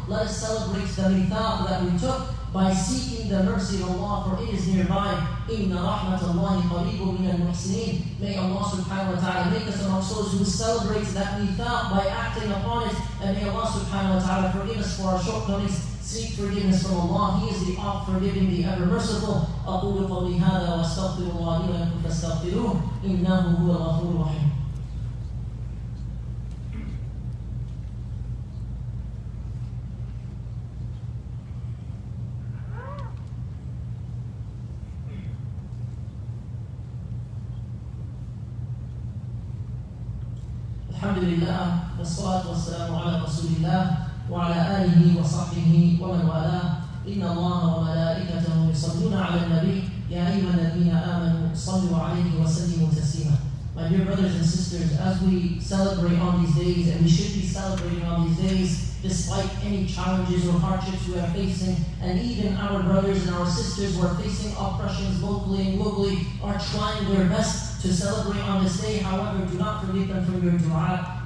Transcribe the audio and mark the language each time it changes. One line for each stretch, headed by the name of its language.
English: Let us celebrate the mithaq that we took by seeking the mercy of Allah, for it is nearby.
Arabic: Inna rahmatallahi qareebun min al-muhsinin.
English: May Allah subhanahu wa ta'ala make us amongst those who celebrate that mithaq by acting upon it. And may Allah subhanahu wa ta'ala forgive us for our shortcomings. Seek forgiveness from Allah. He is the oft-forgiving, the ever-merciful.
Arabic: أقول قولي هذا وأستغفر الله لي ولكم فاستغفروه إنه هو الغفور الرحيم. الحمد لله والصلاة والسلام على رسول الله وعلى آله وصحبه ومن والاه. إن الله وملائكته يصلون على النبي يا أيها الذين آمنوا صلوا عليه وسلموا تسليما.
English: My dear brothers and sisters, as we celebrate on these days, and we should be celebrating on these days, despite any challenges or hardships we are facing, and even our brothers and our sisters who are facing oppressions locally and globally are trying their best to celebrate on this day. However, do not forget them from your dua.